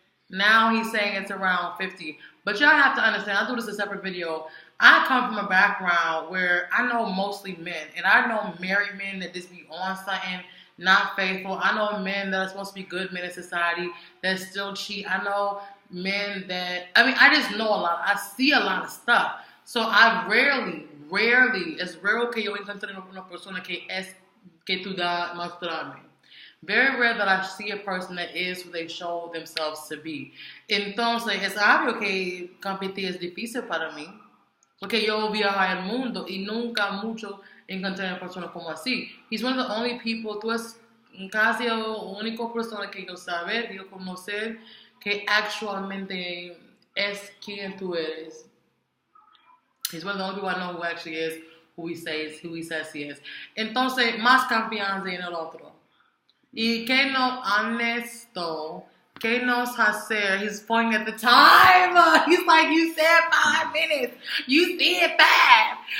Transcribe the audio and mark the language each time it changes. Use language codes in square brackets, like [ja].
[en] Now he's saying it's around 50. But y'all have to understand, I'll do this a separate video. I come from a background where I know mostly men. And I know married men that just be on something, not faithful. I know men that are supposed to be good men in society that still cheat. I know men that, I just know a lot. I see a lot of stuff. So I rarely, [es] es raro que yo encuentre una persona que tú da mostrarme. [en] Very rare that I see a person that is who they show themselves to be. [es] Entonces, es obvio que competir es difícil para mí. Porque yo viajo al mundo y nunca mucho encontré una persona como así. [en] He's one of the only people, [es] tú es casi la única persona que yo saber, yo conocer, que actualmente es quien tú eres. [en] He's one of the only people I know who actually is who he says he is. [es] Entonces, más confianza en el otro. Y que no honesto, que nos hacer. [en] He's pointing at the time. He's like, you said 5 minutes. You said 5.